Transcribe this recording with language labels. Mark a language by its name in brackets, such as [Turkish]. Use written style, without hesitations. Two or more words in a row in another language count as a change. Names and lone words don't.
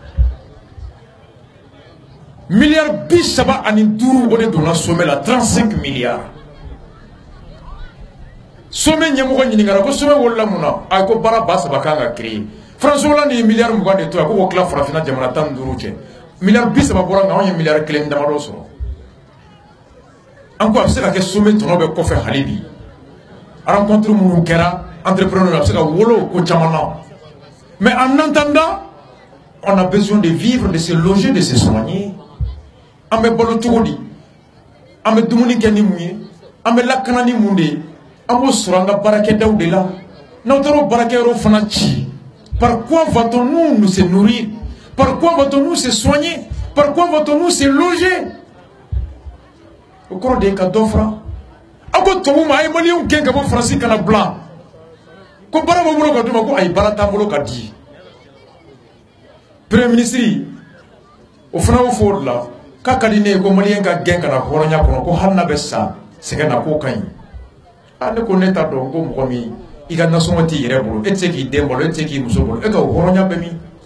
[Bambara] miliyari 35 o de donna sommet la 35 milliards sommet ɲɛmɔgɔ ɲininkara ko sommet wolola mun na a ko baara 3,000 kan ka créer France Hollande ye miliyari 20 de to a ko k'o tila farafinna jamana 15 cɛ miliyari 30 bɔra nka anw ye miliyari 1 damadɔ sɔrɔ an ko a bɛ se ka kɛ sommet tɔnɔ bɛ kɔfɛ hali bi rencontre minnu kɛra entrepreneur a bɛ se ka wolo ko caman na [French] mais en attendant on a besoin de vivre, de se loger, de se soigner [Bambara] an bɛ balo cogo di an bɛ dumuni kɛ ni mun ye an bɛ lakana ni mun de ye an b'o sɔrɔ an ka baarakɛdaw de la n'aw taara o baarakɛyɔrɔ fana ci. [French] Par quoi va-t-on nous se nourrir? Par quoi va-t-on nous se soigner? Par quoi va-t-on nous se loger? Au cours des cas d'offres, [Bambara] a ko tubabu ma a ye maliyɛnw gɛn ka bɔ Faransi kana bila ko baara b'u bolo ka d'u ma ko ayi baara t'an bolo ka di [French] premier ministre [Bambara] o fana y'o fɔ o de la k'a ka di ne ye ko maliyɛn ka gɛn ka na hɔrɔnya kɔnɔ ko hali n'a bɛ sa sɛgɛn na k'o ka ɲi ne ko ne t'a dɔn ko mɔgɔ min i ka nasɔngɔ t'i yɛrɛ bolo e tɛ se k'i den bolo e tɛ se k'i muso bolo e ka o hɔrɔnya bɛ min